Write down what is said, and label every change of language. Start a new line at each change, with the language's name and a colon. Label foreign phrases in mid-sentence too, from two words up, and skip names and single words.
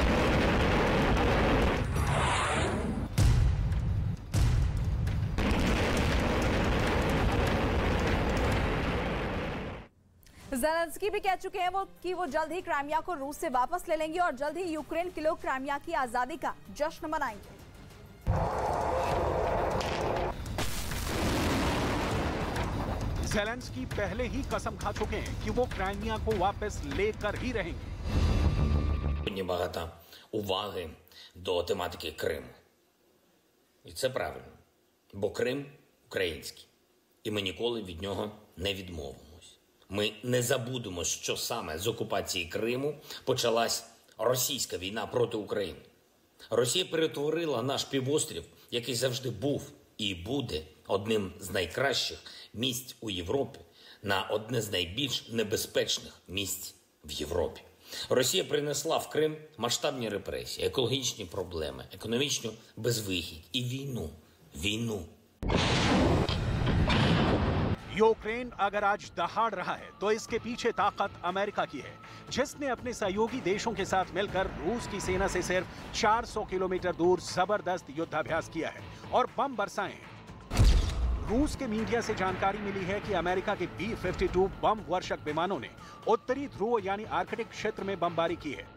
Hindi: ज़ेलेंस्की भी कह चुके हैं कि वो जल्द ही क्राइमिया को रूस से वापस ले लेंगे और जल्द ही यूक्रेन के लोग क्राइमिया की आजादी का जश्न मनाएंगे। ज़ेलेंस्की पहले ही कसम खा चुके हैं कि वो क्राइमिया को वापस लेकर ही रहेंगे।
Ukrainian: Багато уваги до тематики Криму. І це правильно. Бо Крим український. І ми ніколи від нього не відмовимось. Ми не забудемо, що саме з окупації Криму почалась російська війна проти України. Росія перетворила наш півострів, який завжди був і буде одним з найкращих місць у Європі, на одне з найбільш небезпечних місць в Європі. Росія принесла в Крим масштабні репресії, екологічні проблеми, економічну безвихідь і війну. Війну.
Hindi: यूक्रेन अगर आज दहाड़ रहा है तो इसके पीछे ताकत अमेरिका की है, जिसने अपने सहयोगी देशों के साथ मिलकर रूस की सेना से सिर्फ 400 किलोमीटर दूर जबरदस्त युद्धाभ्यास किया है और बम बरसाए हैं। रूस के मीडिया से जानकारी मिली है कि अमेरिका के B-52 बम वर्षक विमानों ने उत्तरी ध्रुव यानी आर्कटिक क्षेत्र में बमबारी की है।